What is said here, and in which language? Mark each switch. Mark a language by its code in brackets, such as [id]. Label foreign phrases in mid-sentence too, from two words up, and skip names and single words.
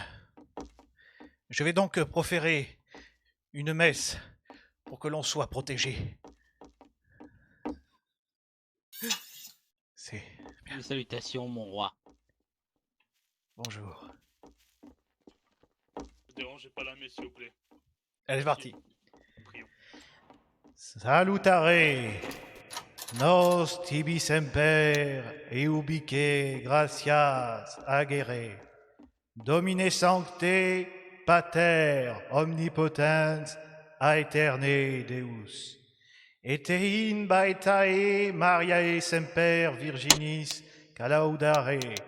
[fr] Je vais donc proférer une messe pour que l'on soit protégé. C'est... Salutations, mon roi. Bonjour. Ne dérangez pas la messe, s'il vous plaît. Allez, c'est parti. Prions. [la] Salutare nos tibi semper eubique gratias agere Domine sancte pater omnipotens aeterne Deus et in baetae Mariae semper virginis calaudare